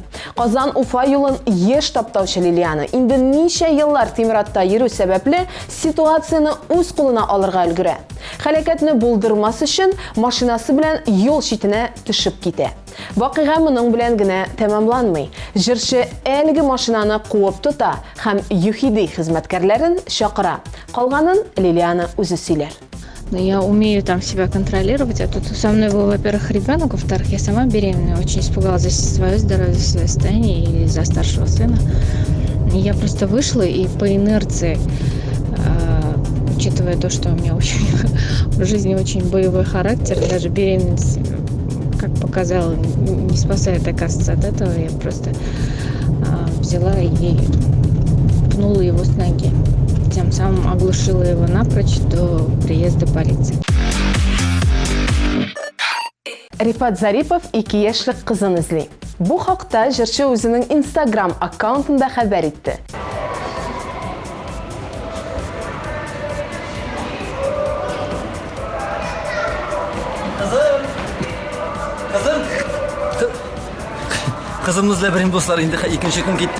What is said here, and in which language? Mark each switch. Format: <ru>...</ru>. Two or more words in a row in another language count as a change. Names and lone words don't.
<tt>Казан-Уфа юлын еш таптаучы Лилияна инде ничә еллар тимератта йөрү сәбәпле ситуацияны үз кулына алырга өлгерә. Хәлакәтне булдырмас өчен машинасы белән юл читенә төшеп китә. Вакыйга моның белән генә тәмамланмый. Җырчы әлеге машинаны куып тота һәм ЮХИДИ хезмәткәрләрен чакыра. Калганын Лилияна үзе сөйләр.</tt> <ru>Я умею там себя контролировать, а тут со мной был, во-первых, ребенок, во-вторых, я сама беременная, очень испугалась за свое здоровье, за свое состояние и за старшего сына. И я просто вышла и по инерции, учитывая то, что у меня очень, в жизни очень боевой характер, даже беременность, как показала, не спасает, оказывается, от этого, я просто взяла и пнула его с ноги. Тем самым оглушила его напрочь до приезда полиции.</ru> <tt>Рифат Зарипов 2 яшьлек кызын эзли. Бу хакта җырчы үзенең Instagram аккаунтында хәбәр итте. Кызымызла берем дуслар инде икенче көн кит.</tt>